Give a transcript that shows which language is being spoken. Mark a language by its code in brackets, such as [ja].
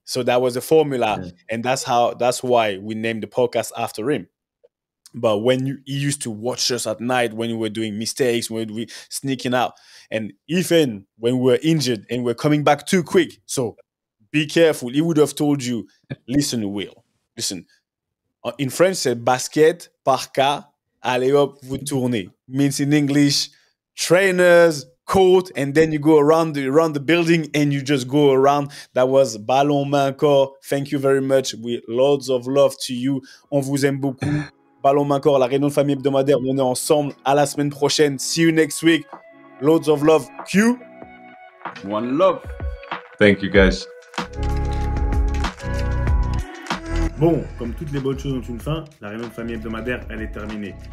[en] So that was the formula, and that's why we named the podcast after him. But when he used to watch us at night when we were doing mistakes, when we were sneaking out, and even when we were injured and we're coming back too quick. So be careful. He would have told you, listen, Will, listen. In French, [fr] c'est basket, parka, allez hop, vous tournez. [en] Means in English, trainers, court, and then you go around the building and you just go around. That was Ballon, Main, Corps. Thank you very much. With loads of love to you. [fr] On vous aime beaucoup. Ballon, Main, Corps, la réunion de famille hebdomadaire. On est ensemble. À la semaine prochaine. [en] See you next week. Loads of love. [fr] Q. [en] One love. Thank you, guys. [fr] Bon, comme toutes les bonnes choses ont une fin, la réunion de famille hebdomadaire, elle est terminée.